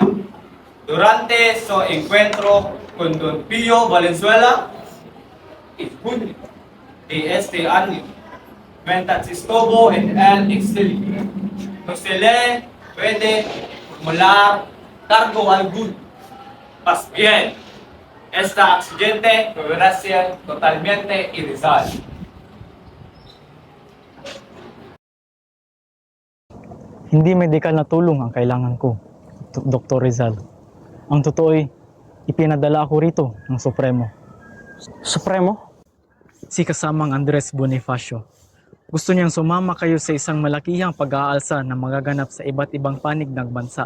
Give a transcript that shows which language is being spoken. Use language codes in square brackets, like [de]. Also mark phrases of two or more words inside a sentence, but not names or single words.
[es] Durante su encuentro con Don Pío Valenzuela, en junio de este año, mientras estuvo en el exilio, no se le puede formular cargo alguno. Más bien, este accidente deberá ser totalmente irreversible. [tl] Hindi medikal na tulong ang kailangan ko, Dr. Rizal. Ang totoo ay, ipinadala ako rito ng Supremo. Supremo? Si kasamang Andres Bonifacio. Gusto niyang sumama kayo sa isang malakihang pag-aalsa na magaganap sa iba't ibang panig ng bansa.